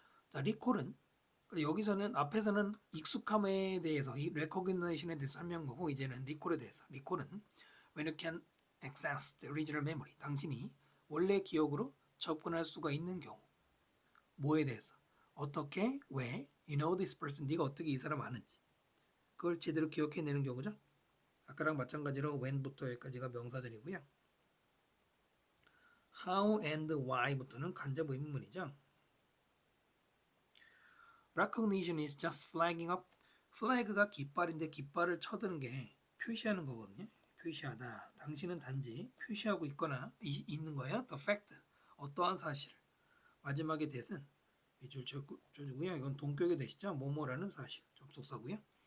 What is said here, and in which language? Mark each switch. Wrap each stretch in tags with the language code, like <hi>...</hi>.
<ko>자, 리콜은 그러니까 여기서는 앞에서는 익숙함에 대해서 이 recognition에 대해서 설명한 거고 이제는 리콜에 대해서 리콜은 when you can access the original memory 당신이 원래 기억으로 접근할 수가 있는 경우 뭐에 대해서 어떻게 왜 you know this person 네가 어떻게 이 사람 아는지 그걸 제대로 기억해내는 경우죠. 아까랑 마찬가지로 when부터 여기까지가 명사절이고요. how and why 부터는 간접 의문문이죠.</ko> <en>recognition is just flagging up.</en> <ko>flag가 깃발인데 깃발을 쳐드는 게 표시하는 거거든요. 표시하다. 당신은 단지 표시하고 있거나 있는 거예요. the fact. 어떠한 사실을. 마지막에 that은 밑줄 쳐주고요. 이건 동격의 that이죠. 뭐뭐라는 사실. 접속사고요.</ko>